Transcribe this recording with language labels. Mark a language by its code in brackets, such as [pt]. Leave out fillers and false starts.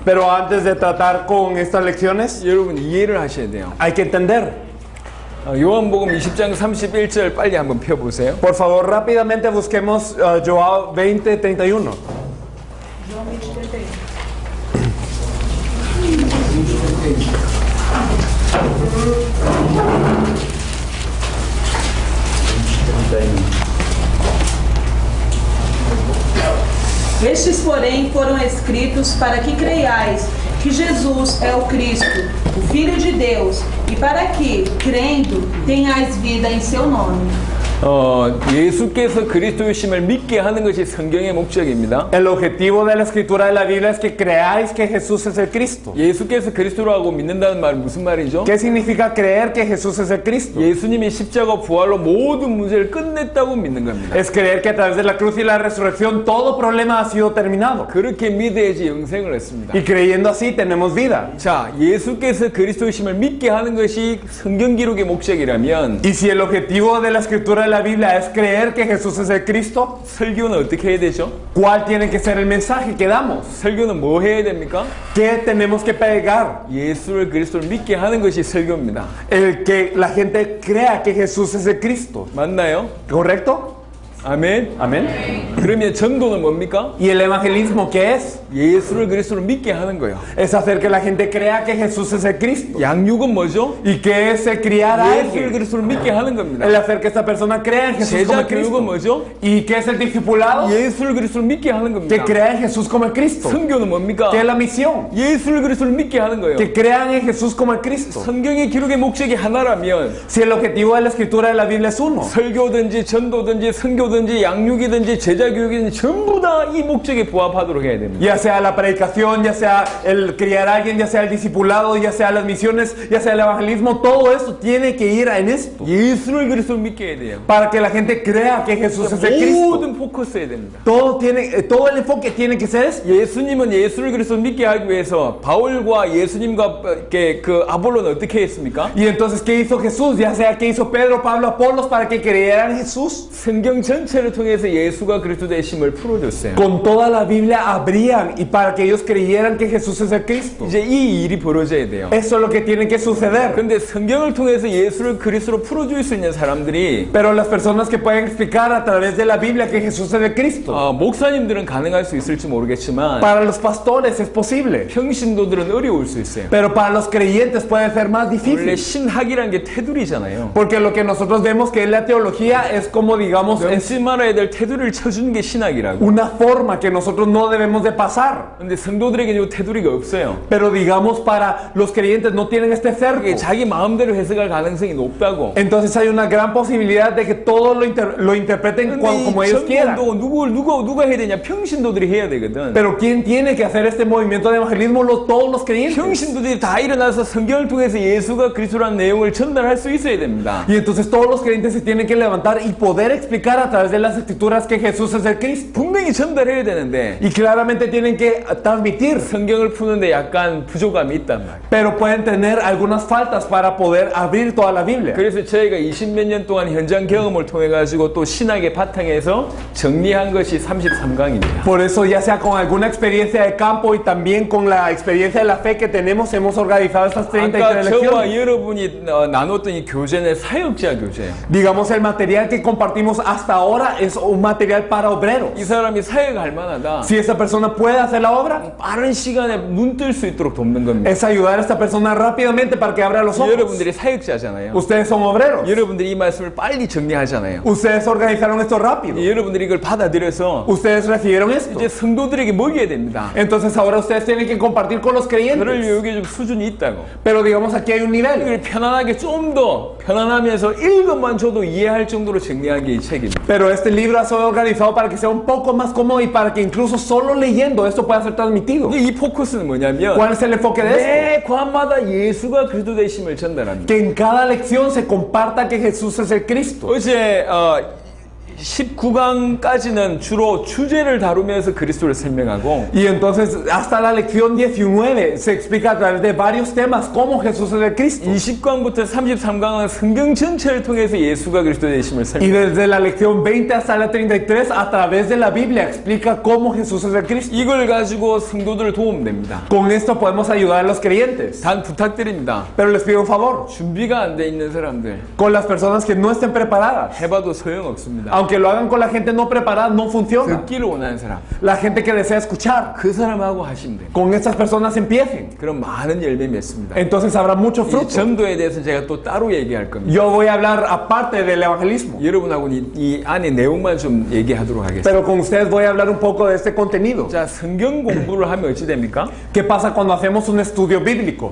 [es] Pero antes de tratar con estas lecciones, [ko] 여러분 이해를 하셔야 돼요. [es] hay que entender. [ko] 요한복음 20장 31절 빨리 한번 펴보세요. [es] Por favor, rápidamente busquemos Joao 20:31. [pt] Estes, porém, foram escritos para que creiais que Jesus é o Cristo, o Filho de Deus, e para que, crendo, tenhais vida em seu nome. [ko] 예수께서 그리스도이심을 믿게 하는 것이 성경의 목적입니다. [es] El objetivo de la escritura de la Biblia es que creáis que Jesús es el Cristo. [ko] 예수께서 그리스도라고 믿는다는 말은 무슨 말이죠? [es] ¿Qué significa creer que Jesús es el Cristo? [ko] 예수님이 십자가 부활로 모든 문제를 끝냈다고 믿는 겁니다. [es] Es creer que a través de la cruz y la resurrección todo problema ha sido terminado. [ko] 그렇게 믿어야지 영생을 얻습니다. [es] Y creyendo así tenemos vida. [ko] 자, 예수께서 그리스도이심을 믿게 하는 것이 성경 기록의 목적이라면 [es] Y si el objetivo de la escritura de la Biblia es creer que Jesús es el Cristo, [ko] 설교는 어떻게 해야 되죠? [es] ¿cuál tiene que ser el mensaje que damos? [ko] 설교는 뭐 해야 됩니까? [es] ¿Qué tenemos que pegar? [ko] 예수를 그리스도를 믿게 하는 것이 설교입니다. [es] El que la gente crea que Jesús es el Cristo. [ko] 맞나요? [es] ¿Correcto? [ko] 아멘. [es] Amén. [ko] 그러면 전도는 뭡니까? [es] ¿Y el evangelismo qué es? [ko] 예수를 그리스도를 믿게 하는 거예요. [es] Es hacer que la gente crea que Jesús es el Cristo. [ko] 양육은 뭐죠? [es] ¿Y qué es el criar a [ko] 예수를 [es] alguien? [ko] 그리스도를 믿게 하는 겁니다. [es] El hacer que esta persona crea en Jesús como el Cristo. [ko] 교육은 뭐죠? [es] ¿Y qué es el discipulado? [ko] 예수를 그리스도를 믿게 하는 [es] Que [ko] 겁니다. [es] crea en Jesús como el Cristo. [ko] 선교는 뭡니까? [es] ¿Qué es la misión? [ko] 예수를 그리스도를 믿게 하는 거예요. [es] Que crean en Jesús como el Cristo. [ko] 성경의 기록의 목적이 하나라면 [es] Si el objetivo de la escritura de la Biblia es uno, [ko] 설교든지 전도든지 선교든지 양육이든지 제자 교육이든지 전부 다 이 목적에 부합하도록 해야 됩니다. [es] ya sea la predicación, ya sea el criar a alguien, ya sea el discipulado, ya sea las misiones, ya sea el evangelismo, todo eso tiene que ir en esto. [ko] 예수를 그리스도를 믿게 해야 돼요. [es] Para que la gente crea que Jesús es el Cristo. [ko] 모든 포커스해야 됩니다. [es] Todo el enfoque tiene que ser esto. [ko] 예수님은 예수를 그리스도를 믿게 하기 위해서 바울과 예수님과 그 아볼로는 어떻게 했습니까? [es] Y entonces, ¿qué hizo Jesús? Ya sea que hizo Pedro, Pablo, Apolos para que creyeran en Jesús. [ko] 성경 전체를 통해서 예수가 그리스도 되심을 풀어줬어요. [es] Con toda la Biblia abrían y para que ellos creyeran que Jesús es el Cristo. [ko] 이제 이 일이 벌어져야 돼요. [es] Eso es lo que tiene que suceder. [ko] 근데 성경을 통해서 예수를 그리스도로 풀어줄 수 있는 사람들이 [es] Pero las personas que pueden explicar a través de la Biblia que Jesús es el Cristo, [ko] 목사님들은 가능할 수 있을지 모르겠지만 [es] para los pastores es posible, [ko] 평신도들은 어려울 수 있어요. [es] pero para los creyentes puede ser más [ko] 원래 [es] difícil. [ko] 신학이라는 게 테두리잖아요. [es] Porque lo que nosotros vemos que es la teología es como, digamos, es [ko] 넘지 말아야 될 테두리를 쳐주는 게 신학이라고. [es] una forma que nosotros no debemos de pasar. [ko] 근데 성도들에게 이 테두리가 없어요. [es] Pero digamos para los creyentes no tienen este cerco. [ko] 이게 자기 마음대로 해석할 가능성이 높다고. [es] Entonces hay una gran posibilidad de que todos lo interpreten como ellos quieran. [ko] 누가 해야 되냐? 평신도들이 해야 되거든. [es] Pero ¿quién tiene que hacer este movimiento de evangelismo? Todos los creyentes. [ko] 평신도들이 다 일어나서 성경을 통해서 예수가 그리스도라는 내용을 전달할 수 있어야 됩니다. [es] Y entonces todos los creyentes se tienen que levantar y poder explicar a través de las escrituras que Jesús es el Cristo. [ko] 분명히 전달해야 되는데 [es] Y claramente tienen que transmitir. [ko] 성경을 푸는데 약간 부족함이 있단 말이에요. [es] Pero pueden tener algunas faltas para poder abrir toda la Biblia. [ko] 그래서 저희가 20몇 년 동안 현장 경험을 통해 가지고 또 신학의 바탕에서 정리한 것이 33강입니다. [es] Por eso, ya sea con alguna experiencia de campo y también con la experiencia de la fe que tenemos, hemos organizado estas 33 [ko] 아까 저와 [es] lecciones. [ko] 여러분이 나눴던 이 교재는 사역자 교재예요. [es] Digamos, el material que compartimos hasta ahora es un material para obreros. [ko] 이 사람이 사역할 만하다. [es] Si esa persona puede hacer la obra, [ko] 빠른 시간에 눈 뜰 수 있도록 돕는 겁니다. [es] es ayudar a esta persona rápidamente para que abra los ojos. [ko] 여러분들이 사역자잖아요. [es] Ustedes son obreros. [ko] 여러분들이 이 말씀을 빨리 정리하잖아요. [es] Ustedes organizaron esto rápido. [ko] 여러분들이 이걸 받아들여서 [es] Ustedes recibieron esto. [ko] 이제 성도들에게 먹여야 됩니다. [es] Entonces ahora ustedes tienen que compartir con los [ko] 그럴 [es] creyentes. [ko] 여기 좀 수준이 있다고. [es] Pero digamos, aquí hay un nivel. [ko] 이걸 편안하게 좀 더 편안하면서 읽어만 줘도 이해할 정도로 정리한 게 이 책입니다. [es] Pero este libro ha sido organizado para que sea un poco más cómodo y para que incluso solo leyendo esto pueda ser transmitido. [ko] 근데 이 포커스는 뭐냐면 [es] ¿Cuál es el enfoque de esto? [ko] 매 과마다 예수가 그리스도 되심을 전달합니다. [es] Que en cada lección se comparta que Jesús es el Cristo. [ko] 어제 19강까지는 주로 주제를 다루면서 그리스도를 설명하고 [es] Y entonces hasta la lección 19 se explica a través de varios temas cómo Jesús es el Cristo. [ko] 20강부터 33강은 성경 전체를 통해서 예수가 그리스도 되심을 설명. [es] desde la lección 20 hasta la 33 a través de la Biblia explica cómo Jesús es el Cristo. [ko] 이걸 가지고 성도들을 도우면 됩니다. [es] Con esto podemos ayudar a los creyentes. [ko] 단 부탁드립니다. [es] Pero les pido un favor, [ko] 준비가 안 돼 있는 사람들 [es] con las personas que no estén preparadas, [ko] 해봐도 소용없습니다. [es] aunque lo hagan con la gente no preparada, no funciona. [ko] 듣기를 원하는 사람, [es] La gente que desea escuchar, [ko] 그 사람하고 하시면 돼요. [es] con estas personas empiecen. [ko] 그럼 많은 열매 맺습니다. [es] Entonces habrá mucho [ko] 이 [es] fruto. [ko] 전도에 대해서 제가 또 따로 얘기할 겁니다. [es] Yo voy a hablar aparte del evangelismo, [ko] 여러분하고는 이 안에 내용만 좀 얘기하도록 하겠습니다. [es] pero con ustedes voy a hablar un poco de este contenido. [ko] 자, 성경 공부를 하면 어찌 됩니까? [es] ¿Qué pasa cuando hacemos un estudio bíblico?